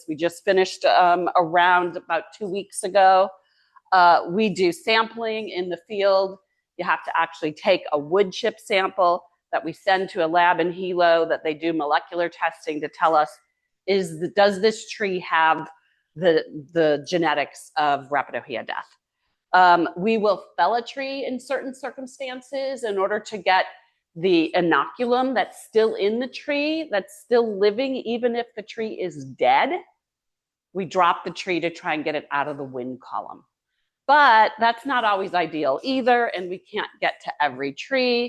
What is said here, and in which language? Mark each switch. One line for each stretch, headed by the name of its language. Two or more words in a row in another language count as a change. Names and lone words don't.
English: We just finished around about 2 weeks ago. We do sampling in the field. You have to actually take a wood chip sample that we send to a lab in Hilo that they do molecular testing to tell us, does this tree have the genetics of rapid ʻŌhiʻa death. We will fell a tree in certain circumstances in order to get the inoculum that's still in the tree, that's still living, even if the tree is dead. We drop the tree to try and get it out of the wind column. But that's not always ideal either, and we can't get to every tree.